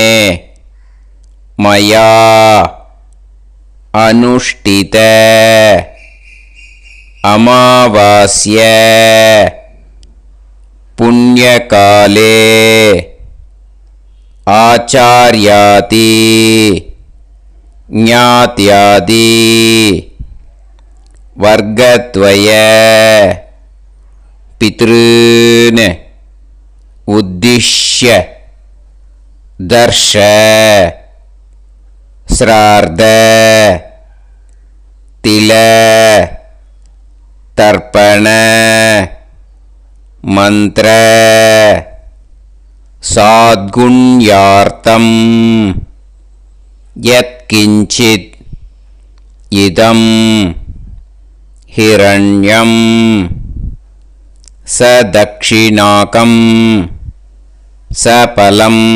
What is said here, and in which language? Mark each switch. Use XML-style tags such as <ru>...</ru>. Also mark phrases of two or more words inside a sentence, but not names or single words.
<sa>मया अनुष्ठित अमावास्य पुण्यकाले आचार्यादि ज्ञात्यादि वर्गद्वय पितॄन् उद्दिश्य दर्श श्राद्ध तिल तर्पण मंत्र साद्गुण्यार्थं यत्किंचित् इदं हिरण्यं सदक्षिणाकं सफलं</sa>